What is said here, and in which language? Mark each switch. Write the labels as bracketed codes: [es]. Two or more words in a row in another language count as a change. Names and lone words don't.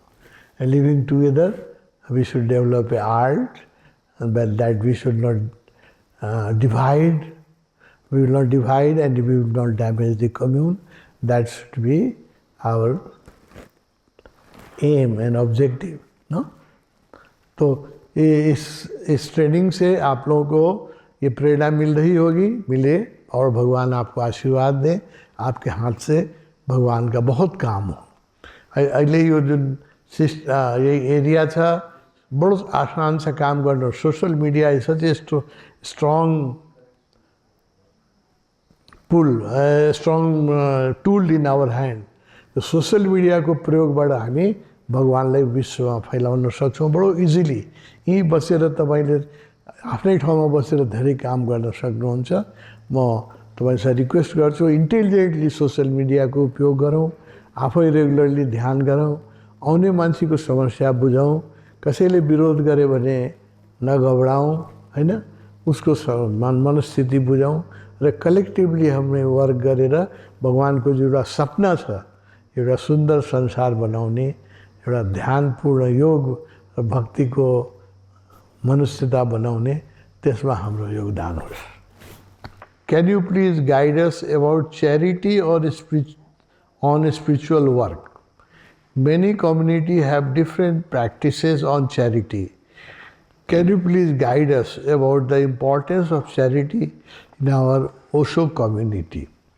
[en] And living together, we should develop an art, but that we should not divide. We will not divide and we will not damage the commune. That should be our aim and objective. No? [hi] तो इस ट्रेनिंग से आप लोगों को ये प्रेरणा मिल रही होगी, मिले, और भगवान आपको आशीर्वाद दें, आपके हाथ से भगवान का बहुत काम हो. अगले ये जो ये एरिया था, बड़ा आसान सा काम करना. [en] social media is such a strong tool in our hand. [ne] तो [en] social media [ne] को प्रयोग बाट हामी भगवानलाई विश्वमा फैलाउन सक्छौँ बडो इजिली. यहीँ बसेर तपाईँले आफ्नै ठाउँमा बसेर धेरै काम गर्न सक्नुहुन्छ। म तपाईँलाई रिक्वेस्ट गर्छु [en] intelligently social [ne] मिडियाको उपयोग गरौँ, आफै रेगुलरली ध्यान गरौँ, आउने मान्छेको समस्या बुझौँ, कसैले विरोध गरे भने नघबराउँ हैन, उसको मनस्थिति बुझौँ र कलेक्टिभली हामीले वर्क गरेर भगवानको जो एउटा सपना छ, एउटा सुन्दर संसार बनाउने, एउटा ध्यानपूर्ण योग र भक्तिको मनुष्यता बनाउने, त्यसमा हाम्रो योगदान होस्। [en] Can you please guide us about charity or on spiritual work? Many communities have different practices on charity. Can you please guide us about the importance of charity in our Osho community?